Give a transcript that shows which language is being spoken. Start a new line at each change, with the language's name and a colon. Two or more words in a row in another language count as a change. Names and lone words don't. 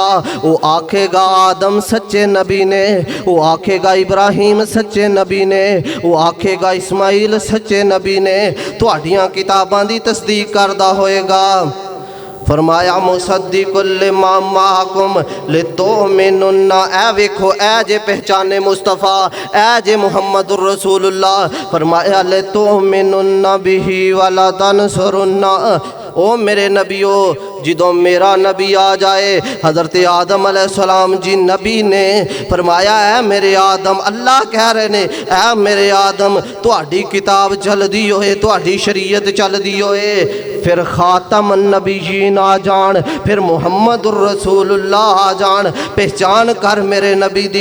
Punjabi: وہ آکھے گا آدم سچے نبی نے، وہ آکھے گا ابراہیم سچے نبی نے، وہ آکھے گا اسماعیل سچے نبی نے. تہاڈیاں کتاباں دی تصدیق کردا ہوئے گا. فرمایا
Arabic: مصدق لما معكم لتؤمنن,
Punjabi: اے ویکھو اے جے پہچانے مصطفیٰ، اے جے
Arabic: محمد رسول الله.
Punjabi: فرمایا
Arabic: لتؤمنن به ولتنصرنه,
Punjabi: او میرے نبیو جدوں میرا نبی آ جائے. حضرت آدم علیہ السلام جی نبی نے فرمایا ہے میرے آدم، اللہ کہہ رہے نے اے میرے آدم تہاڈی کتاب چلدی ہوئے، تہاڈی شریعت چلدی ہوئے، پھر
Arabic: خاتم النبيين
Punjabi: آ جان، پھر
Arabic: محمد رسول الله
Punjabi: آ جان، پہچان کر میرے نبی دی.